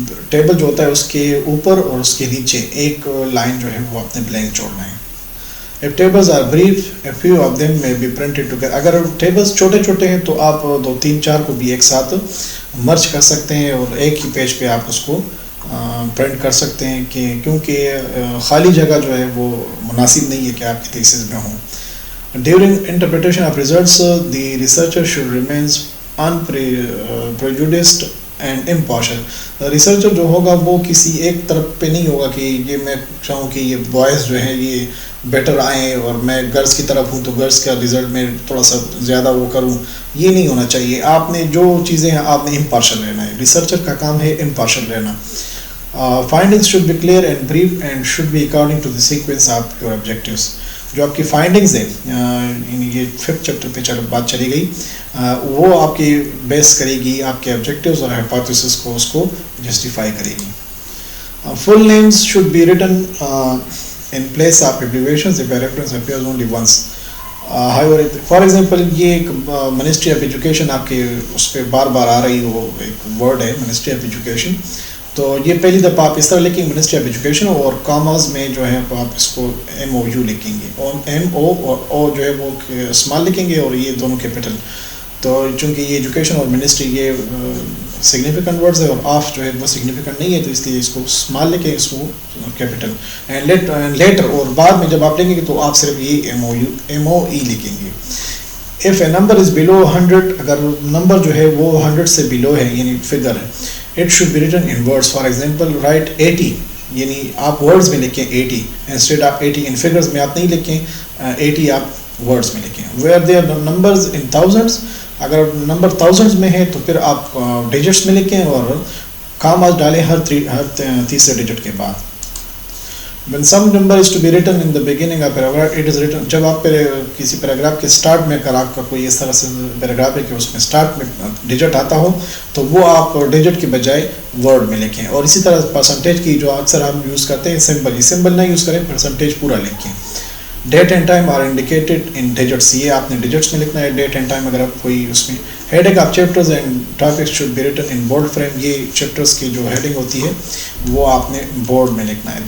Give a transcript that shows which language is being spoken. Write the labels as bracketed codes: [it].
[ur] Table جو ہوتا ہے اس کے اوپر اور اس کے نیچے ایک لائن جو ہے وہ آپ نے بلینک چھوڑنا ہے. [en] If tables are brief, a few of them may be printed together. [ur] اگر ٹیبلز چھوٹے چھوٹے ہیں تو آپ 2 3 4 کو بھی ایک ساتھ مرج کر سکتے ہیں اور ایک ہی پیج پہ آپ اس کو پرنٹ کر سکتے ہیں، کہ کیونکہ خالی جگہ جو ہے وہ مناسب نہیں ہے کہ آپ کی تھیسس میں ہوں. [en] During interpretation of results the researcher should remains unprejudiced and impartial. [ur] Researcher جو ہوگا وہ کسی ایک طرف پہ نہیں ہوگا کہ یہ میں چاہوں کہ یہ بوائز جو ہیں یہ بیٹر آئیں اور میں گرلس کی طرف ہوں تو گرلس کا رزلٹ میں تھوڑا سا زیادہ وہ کروں. یہ نہیں ہونا چاہیے. آپ نے جو چیزیں ہیں آپ نے امپارشل رہنا ہے. ریسرچر کا کام ہے امپارشل رہنا. [en] Findings should be clear and brief and should be according to the sequence of your objectives. [ur] جو آپ کی فائنڈنگز ہیں، یہ 5th چیپٹر پہ بات چلی گئی، وہ آپ کی بیس کرے گی آپ کے آبجیکٹیوز اور ہائپوتھیسس کو، اس کو جسٹیفائی کرے گی. [en] Full names should be written in place of abbreviations if a reference appears only once. However, for example [ur] یہ ایک منسٹری آف ایجوکیشن آپ کے اس پہ بار بار آ رہی وہ ایک ورڈ ہے منسٹری آف ایجوکیشن، تو یہ پہلی دفعہ آپ اس طرح لکھیں گے منسٹری آف ایجوکیشن، اور کاماز میں جو ہے آپ اس کو MOU لکھیں گے. MO اور O جو ہے وہ اسمال لکھیں گے اور یہ دونوں کیپٹل. تو چونکہ یہ ایجوکیشن اور منسٹری یہ سگنیفیکنٹ ورڈز ہے اور آف جو ہے وہ سگنیفیکنٹ نہیں ہے، تو اس لیے اس کو اسمال لکھیں، اس کو کیپٹل. [en] and letter [ur] اور بعد میں جب آپ لکھیں گے تو آپ صرف یہ MOE لکھیں گے. [en] If a number is below 100، [ur] اگر نمبر جو ہے وہ 100 سے بلو ہے یعنی فگر ہے، [en] it should be written in words. [ur] For example, write 80، یعنی آپ ورڈز میں لکھیں 80 انسٹیڈ آف 80. ان فگرز میں آپ نہیں لکھیں 80، آپ ورڈز میں لکھیں. [en] where there are numbers in thousands، [ur] اگر نمبر thousands میں ہے تو پھر آپ ڈیجٹس میں لکھیں اور کاماز ڈالیں ہر تیسرے ڈیجٹ کے بعد. [en] when some number is to be written in the beginning of paragraph it is written. [ur] جب آپ کسی پیراگراف کے سٹارٹ میں اگر آپ کا کوئی اس طرح سے پیراگراف ہے کہ اس میں سٹارٹ میں ڈیجٹ آتا ہو تو وہ آپ ڈیجٹ کے بجائے ورڈ میں لکھیں. اور اسی طرح پرسنٹیج کی جو اکثر ہم یوز کرتے ہیں سمبل نہ یوز کریں، پرسنٹیج پورا لکھیں. [en] date and time are indicated in digits, [ur] یہ آپ نے ڈیجٹس میں لکھنا ہے ڈیٹ اینڈ ٹائم. اگر آپ کوئی اس میں [en] heading of chapters and topics should be written in bold frame, [ur] یہ چیپٹرز کی جو ہیڈنگ ہوتی ہے وہ آپ نے بورڈ میں لکھنا ہے.